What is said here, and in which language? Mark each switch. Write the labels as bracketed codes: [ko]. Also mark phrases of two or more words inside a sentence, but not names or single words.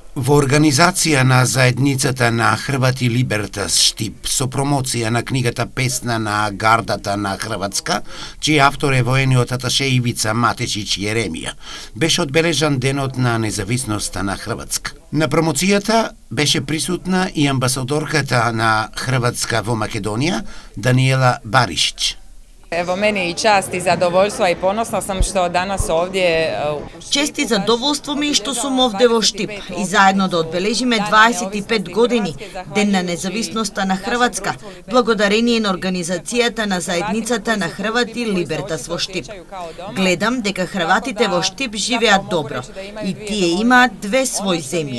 [mk] Во организација на заедницата на Хрвати Либертас Штип со промоција на книгата Песна на гардата на Хрватска, чиј автор е воениот аташе Ивица Матешиќ Јеремија, беше одбележан денот на независноста на Хрватска. На промоцијата беше присутна и амбасадорката на Хрватска во Македонија, Даниела Баришиć. [hr] Evo, meni je i čast i zadovoljstva i ponosna sam što danas ovdje... [mk] Čest и задоволство ми што сум овде во Штип и заедно да одбележиме 25 години Ден на независноста на Хрватска, благодарение на организацијата на заедницата на Хрвати Либертас во Штип. Гледам дека Хрватите во Штип живеат добро и тие имаат две своји земји.